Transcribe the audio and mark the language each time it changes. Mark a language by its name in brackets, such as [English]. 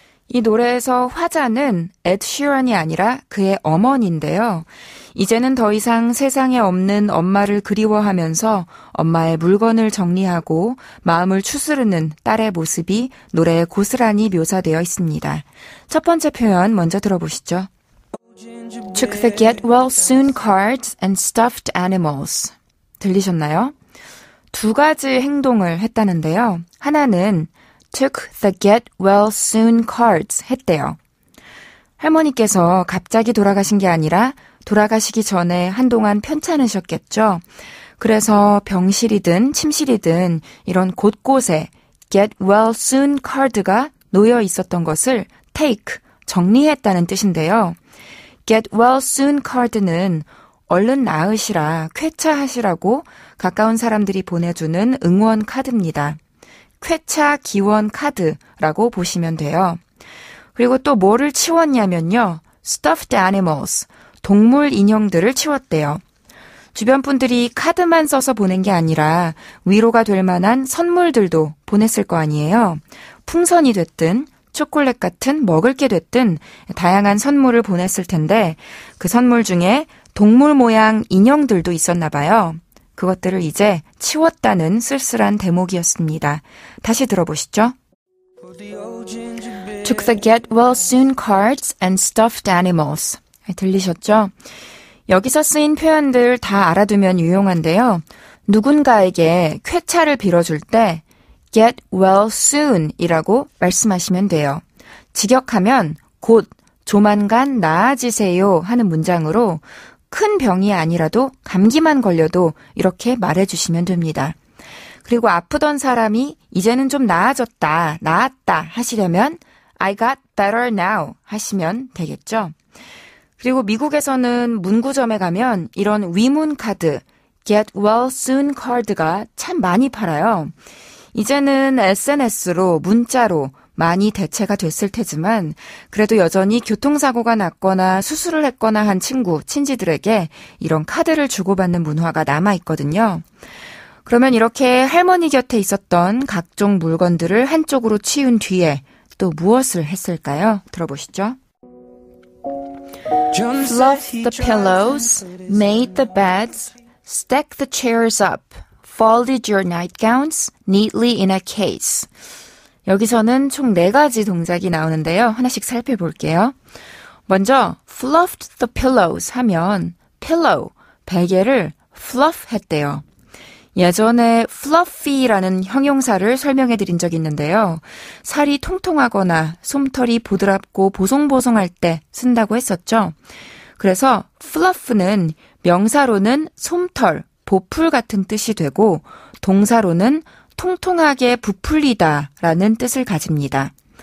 [Korean] 이 노래에서 화자는 에드 쉬런이 아니라 그의 어머니인데요. 이제는 더 이상 세상에 없는 엄마를 그리워하면서 엄마의 물건을 정리하고 마음을 추스르는 딸의 모습이 노래에 고스란히 묘사되어 있습니다. 첫 번째 표현 먼저 들어보시죠. [English] Took the get well soon cards and stuffed animals. [Korean] 들리셨나요? 두 가지 행동을 했다는데요. 하나는 [English] took the get well soon cards [Korean] 했대요. 할머니께서 갑자기 돌아가신 게 아니라 돌아가시기 전에 한동안 편찮으셨겠죠. 그래서 병실이든 침실이든 이런 곳곳에 get well soon card가 놓여 있었던 것을 take, 정리했다는 뜻인데요. get well soon card는 얼른 나으시라, 쾌차하시라고 가까운 사람들이 보내주는 응원 카드입니다. 쾌차 기원 카드라고 보시면 돼요. 그리고 또 뭐를 치웠냐면요. [English] stuffed animals, [Korean] 동물 인형들을 치웠대요. 주변 분들이 카드만 써서 보낸 게 아니라 위로가 될 만한 선물들도 보냈을 거 아니에요. 풍선이 됐든 초콜릿 같은 먹을 게 됐든 다양한 선물을 보냈을 텐데 그 선물 중에 동물 모양 인형들도 있었나 봐요. 그것들을 이제 치웠다는 쓸쓸한 대목이었습니다. 다시 들어보시죠. [English] Took the get well soon cards and stuffed animals. [Korean] 들리셨죠? 여기서 쓰인 표현들 다 알아두면 유용한데요. 누군가에게 쾌차를 빌어줄 때 [English] get well soon [Korean] 이라고 말씀하시면 돼요. 직역하면 곧 조만간 나아지세요 하는 문장으로 큰 병이 아니라도 감기만 걸려도 이렇게 말해주시면 됩니다. 그리고 아프던 사람이 이제는 좀 나아졌다, 나았다 하시려면 [English] I got better now [Korean] 하시면 되겠죠. 그리고 미국에서는 문구점에 가면 이런 위문 카드, get well soon 카드가 참 많이 팔아요. 이제는 SNS로, 문자로 많이 대체가 됐을 테지만 그래도 여전히 교통사고가 났거나 수술을 했거나 한 친구, 친지들에게 이런 카드를 주고받는 문화가 남아있거든요. 그러면 이렇게 할머니 곁에 있었던 각종 물건들을 한쪽으로 치운 뒤에 또 무엇을 했을까요? 들어보시죠. [English] Fluffed the pillows, made the beds, stacked the chairs up, folded your nightgowns neatly in a case. [Korean] 여기서는 총 4가지 동작이 나오는데요. 하나씩 살펴볼게요. 먼저 [English] fluffed the pillows [Korean] 하면 pillow, 베개를 fluff 했대요. 예전에 fluffy라는 형용사를 설명해 드린 적이 있는데요. 살이 통통하거나 솜털이 보드랍고 보송보송할 때 쓴다고 했었죠. 그래서 fluff는 명사로는 솜털, 보풀 같은 뜻이 되고 동사로는 통통하게 부풀리다 라는 뜻을 가집니다.